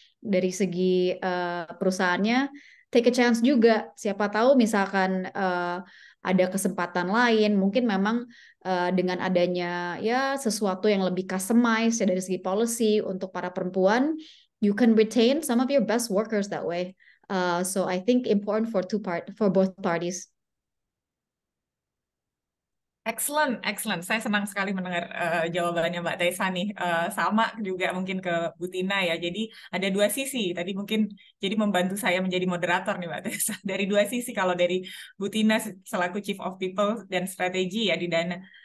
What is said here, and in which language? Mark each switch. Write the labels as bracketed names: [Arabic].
[Indonesian] Dari segi perusahaannya, take a chance juga. Siapa tahu misalkan ada kesempatan lain, mungkin memang dengan adanya ya sesuatu yang lebih customized ya dari segi policy untuk para perempuan, you can retain some of your best workers that way. [English] So I think important for both parties. Excellent, excellent. [Indonesian] Saya senang sekali mendengar jawabannya Mbak Tessa nih. Sama juga mungkin ke Bu Tina ya. Jadi ada dua sisi. Tadi mungkin jadi membantu saya menjadi moderator nih Mbak Tessa. Dari dua sisi. Kalau dari Bu Tina selaku Chief of People dan Strategi ya di Dana.